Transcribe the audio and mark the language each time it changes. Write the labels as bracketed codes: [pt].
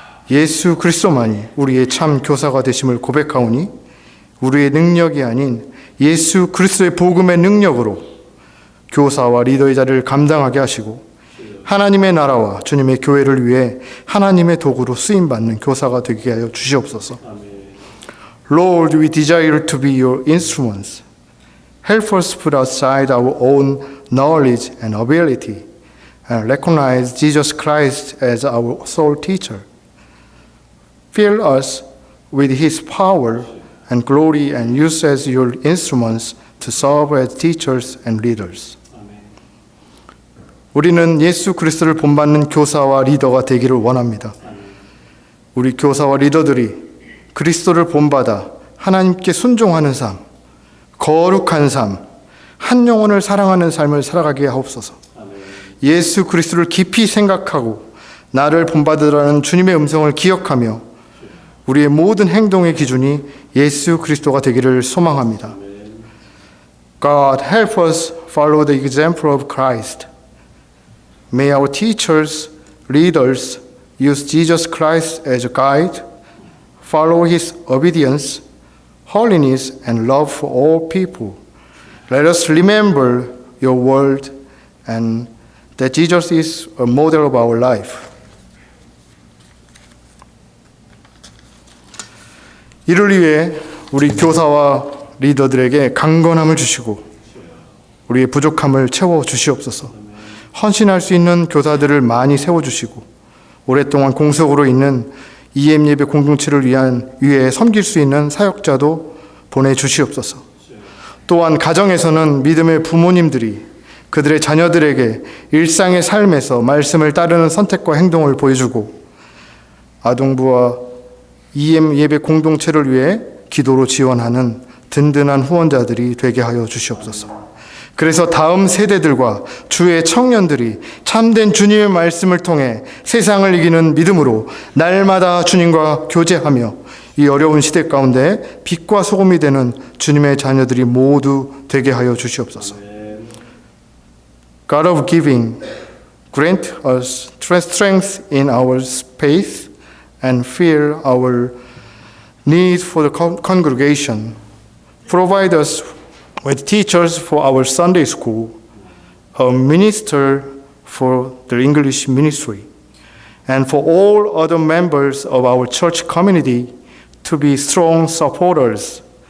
[ko] 예수 그리스도만이 우리의 참 교사가 되심을 고백하오니 우리의 능력이 아닌 예수 그리스도의 복음의 능력으로 교사와 리더의 자리를 감당하게 하시고 하나님의 나라와 주님의 교회를 위해 하나님의 도구로 쓰임받는 교사가 되게 하여 주시옵소서. [en] Lord, we desire to be your instruments. Help us put aside our own knowledge and ability and recognize Jesus Christ as our sole teacher. Fill us with his power and glory and use as your instruments to serve as teachers and leaders. [ko] 우리는 예수 그리스도를 본받는 교사와 리더가 되기를 원합니다. 우리 교사와 리더들이 그리스도를 본받아 하나님께 순종하는 삶, 거룩한 삶, 한 영혼을 사랑하는 삶을 살아가게 하옵소서. 예수 그리스도를 깊이 생각하고 나를 본받으라는 주님의 음성을 기억하며 우리의 모든 행동의 기준이 예수 그리스도가 되기를 소망합니다. [en] God, help us follow the example of Christ. May our teachers, leaders use Jesus Christ as a guide, follow his obedience, holiness, and love for all people. Let us remember your word and that Jesus is a model of our life. [ko] 이를 위해 우리 교사와 리더들에게 강건함을 주시고 우리의 부족함을 채워 주시옵소서. 헌신할 수 있는 교사들을 많이 세워주시고 오랫동안 공석으로 있는 EM 예배 공동체를 위해 섬길 수 있는 사역자도 보내주시옵소서. 또한 가정에서는 믿음의 부모님들이 그들의 자녀들에게 일상의 삶에서 말씀을 따르는 선택과 행동을 보여주고 아동부와 EM 예배 공동체를 위해 기도로 지원하는 든든한 후원자들이 되게 하여 주시옵소서. 그래서 다음 세대들과 주의 청년들이 참된 주님의 말씀을 통해 세상을 이기는 믿음으로 날마다 주님과 교제하며 이 어려운 시대 가운데 빛과 소금이 되는 주님의 자녀들이 모두 되게 하여 주시옵소서. [en] God of giving, grant us strength in our faith and fill our need for the congregation. Provide us with teachers for our Sunday school, a minister for the English ministry, and for all other members of our church community to be strong supporters.